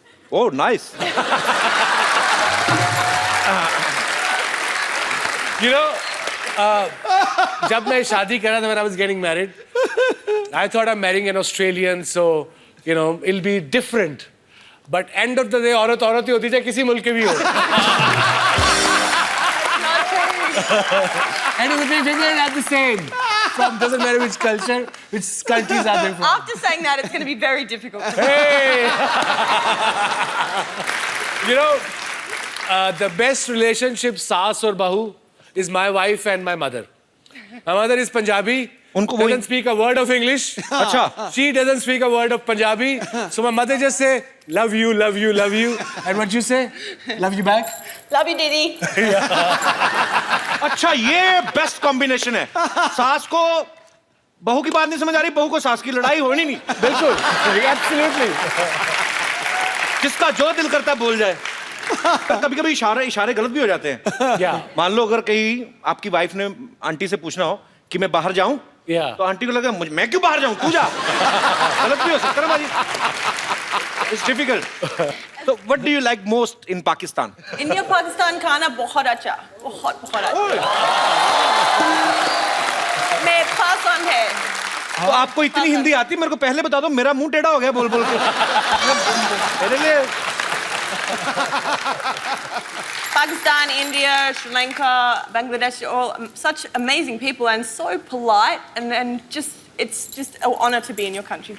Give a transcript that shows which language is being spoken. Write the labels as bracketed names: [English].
[English] Oh, nice. You know, [Hindi] जब मैं शादी करा था, [English] when I was getting married, I thought I'm marrying an Australian, so you know it'll be different. But end of the day, [Hindi] औरत औरत ही होती है, चाहे किसी मुल्क की भी हो. [English] Not true. And it would be women are the same. from, doesn't matter which culture, which countries are they from. After saying that, it's going to be very difficult. Hey! You know, the best relationship saas or bahu is my wife and my mother. My mother is Punjabi. [Hindi] उनको [English] doesn't speak a word of English. [Hindi] अच्छा. [English] She doesn't speak a word of Punjabi. So my mother just say, love you, love you, love you. And what you say? Love you back? Love you, Didi. [Hindi] अच्छा, ये best combination है. सास को बहू की बात नहीं समझ आ रही, बहू को सास की लड़ाई होनी नहीं. बिल्कुल. [English] Absolutely. [Hindi] जिसका जो दिल करता है बोल जाए. कभी कभी इशारे गलत भी हो जाते हैं. [English] Yeah. [Hindi] मान लो अगर कहीं आपकी वाइफ ने आंटी से पूछना हो कि मैं बाहर जाऊं, [English] Yeah. [Hindi] तो आंटी को लगा मैं क्यों बाहर जाऊं, तू जा. गलत भी हो सकता है ना बाजी. [English] It's difficult. So what do you like most in Pakistan? [Hindi] India, Pakistan खाना बहुत अच्छा. बहुत अच्छा. मैं पसंद है. तो आपको इतनी हिंदी आती है, मेरे को पहले बता दो, मेरा मुंह टेढ़ा हो गया बोल बोल के. मेरे लिए [English] Pakistan, India, Sri Lanka, Bangladesh, all such amazing people and so polite, and just it's just an honor to be in your country.